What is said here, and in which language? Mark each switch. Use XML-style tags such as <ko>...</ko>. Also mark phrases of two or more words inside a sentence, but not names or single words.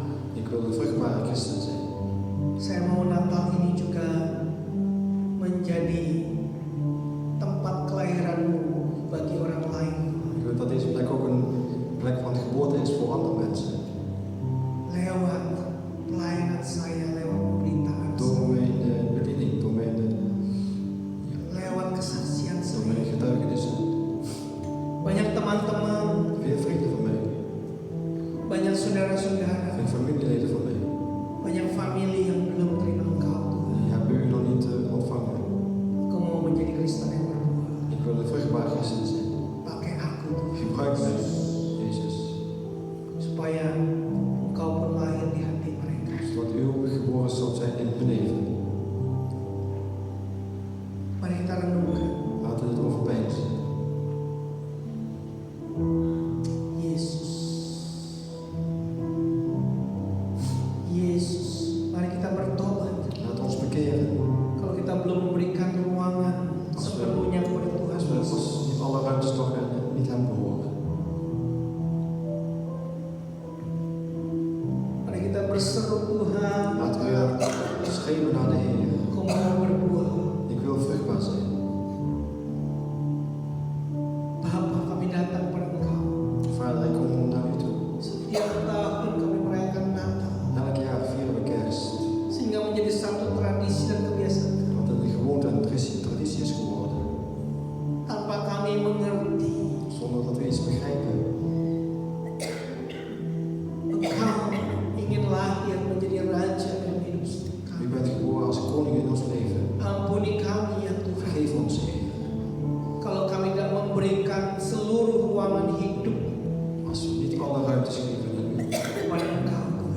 <nl>ik wil een vruchtbare christen zijn.</nl> <id>Saya mau Natal ini juga menjadi tempat kelahiranmu bagi orang lain.</id> <nl>Ik wil dat deze plek ook een plek van geboorte is voor andere mensen.</nl> <id>Lewat pelayanan saya, lewat pemberitaan</id> <nl>Door</nl> <id>saya,</id> <nl>mijn bediening, door mijn</nl> <id>lewat kesaksian</id> <nl>door mijn</nl> <id>saya.</id> <nl>getuigenissen.</nl> <id>Banyak teman-teman,</id> <nl>Veel vrienden van mij,</nl> <id>banyak saudara-saudara,</id> <nl>veel familieleden van mij,</nl> <id>banyak famili yang belum terima Engkau Tuhan.</id> <nl>die hebben u nog niet ontvangen.</nl> <id>Engkau mau menjadi Kristen yang berbuah.</id> <nl>Ik wil een vruchtbare christen zijn.</nl> <id>Pakai aku Tuhan,</id> <nl>Gebruik mij, Jezus,</nl> <id>supaya Engkau pun lahir di hati mereka.</id> <nl>zodat u ook geboren zult zijn in hun leven.</nl> <id>Mari kita renungkan.</id> <nl>Laten we het overpeinzen.</nl> <id>Yesus, Yesus, mari kita bertobat.</id> <nl>Laat ons bekeren.</nl> <id>Kalau kita belum memberikan ruangan sepenuhnya kepada Tuhan</id> <nl>Als we</nl> <id>Yesus,</id> <nl>niet alle ruimtes toch niet hem behoren.</nl> <id>mari kita berseru Tuhan,</id> <nl>Laten we schreeuwen naar de Heer.</nl> <id>Engkau mau berbuah.</id> <nl>Ik wil vruchtbaar zijn.</nl> <id>Bapa, kami datang pada Engkau.</id> <nl>Vader, ik kom naar u toe.</nl> <id>Setiap tahun kami merayakan Natal,</id> <nl>Elk jaar vieren we kerst.</nl> <id>sehingga menjadi satu tradisi dan kebiasaan</id> <nl>Wat een gewoonte en traditie is geworden.</nl> <id>tanpa kami mengerti.</id> <nl>Zonder dat we iets begrijpen.</nl> <id>Engkau ingin lahir menjadi raja dalam hidup kami.</id> <nl>U bent geboren als koning in ons leven.</nl> <id>Ampuni kami ya Tuhan,</id> <nl>Vergeef ons, Heer.</nl> <id>kalau kami tidak memberikan seluruh ruangan hidup</id> <nl>Als we niet alle ruimtes geven aan u.</nl> <id>kepada Engkau.</id>